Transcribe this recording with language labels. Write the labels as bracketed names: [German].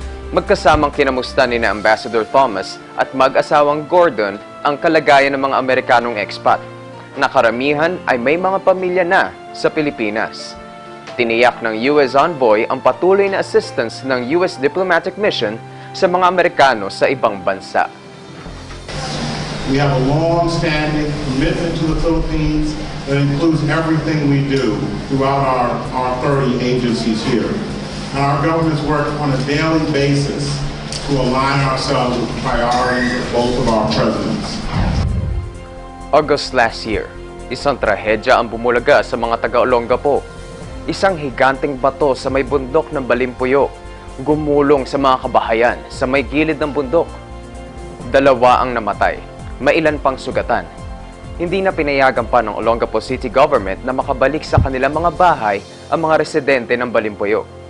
[Filipino] Magkasamang kinamusta ni na Ambassador Thomas at mag-asawang Gordon ang kalagayan ng mga Amerikanong expat, na karamihan ay may mga pamilya na sa Pilipinas. Tiniyak ng US envoy ang patuloy na assistance ng US diplomatic mission sa mga Amerikano sa ibang bansa. [English] We have a long-standing commitment to the Philippines that includes everything we do throughout our 30 agencies here. And our governments work on a daily basis to align ourselves with the priorities of both of our presidents. [Filipino] August last year, isang trahedya ang bumulaga sa mga taga-Olongapo. Isang higanting bato sa may bundok ng Balimpuyo, gumulong sa mga kabahayan sa may gilid ng bundok. 2 ang namatay, mailan pang sugatan. Hindi na pinayagan pa ng Olongapo City Government na makabalik sa kanilang mga bahay ang mga residente ng Balimpuyo.